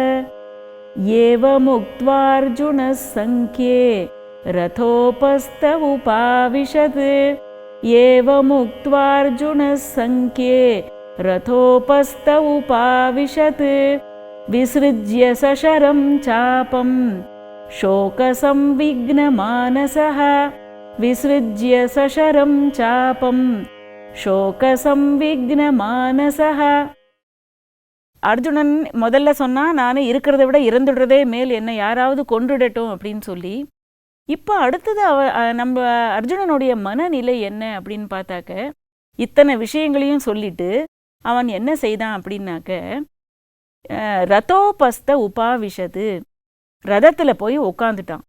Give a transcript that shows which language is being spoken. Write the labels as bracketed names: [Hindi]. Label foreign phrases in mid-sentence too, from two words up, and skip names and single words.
[Sanskrit] एवमुक्त्वार्जुन संख्ये रथोपस्थ उपाविशत् एवमुक्त्वार्जुन संख्ये रथोपस्थ उपाविशत् विसृज्य सशरं चापं शोकसंविघ्नमानसः विसृज्य सशरं चापं शोकसंविघ्नमानसः. [Tamil] அர்ஜுனன் முதல்ல சொன்னா, நான் இருக்கிறத விட இறந்துடுறதே மேல், என்னை யாராவது கொன்றுடட்டும் அப்படின்னு சொல்லி. இப்போ அடுத்தது நம்ம அர்ஜுனனுடைய மனநிலை என்ன அப்படின்னு பார்த்தாக்க, இத்தனை விஷயங்களையும் சொல்லிட்டு அவன் என்ன செய்தான் அப்படின்னாக்க, [Sanskrit] रथोपस्थ उपाविशत्, [Tamil] ரதத்தில் போய் உட்காந்துட்டான்.